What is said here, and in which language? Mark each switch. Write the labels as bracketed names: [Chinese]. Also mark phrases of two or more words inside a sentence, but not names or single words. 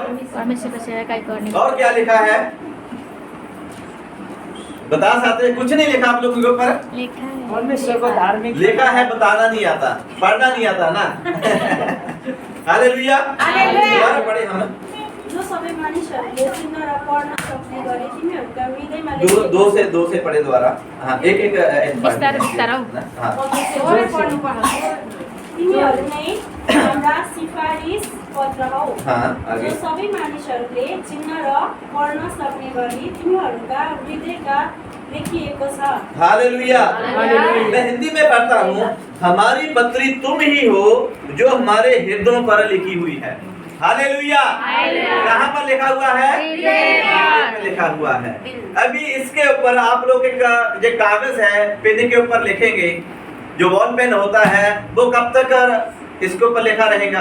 [Hindi] परमेश्वर का सेवा करने। और क्या लिखा है बता सकते हैं? कुछ नहीं लिखा आप लोगों के ऊपर। लिखा है परमेश्वर को धार्मिक लिखा है, बताना नहीं आता, पढ़ना नहीं आता ना। हालेलुया। दोबारा पढ़े हम। [Nepali] जो सबै मानिसहरूले चिन्न र पढ्न सक्ने गरी तिमीहरूका हृदयमा [Hindi] दो से पढ़े दोबारा। हाँ, एक [Nepali] विस्तार विस्तार हो। [Hindi] हाँ। [Nepali] तिमीहरू नै हाम्रा सिफारिस पत्र हौ। [Hindi] हाँ, आगे। जो [Nepali] सबै मानिसहरूले चिन्न र पढ्न सक्ने गरी तिमीहरूका हृदयका लेखिएको छ। [Hindi] हालेलुया। मैं हिंदी में पढ़ता हूँ। हमारी पत्री तुम ही हो जो हमारे हृदयों पर लिखी हुई है। हालेलुया। कहाँ पर लिखा हुआ है? लिखा हुआ है। अभी इसके ऊपर आप लोग जो कागज है पेन के ऊपर लिखेंगे, जो [English] ball pen [Hindi] होता है वो कब तक इसके ऊपर लिखा रहेगा?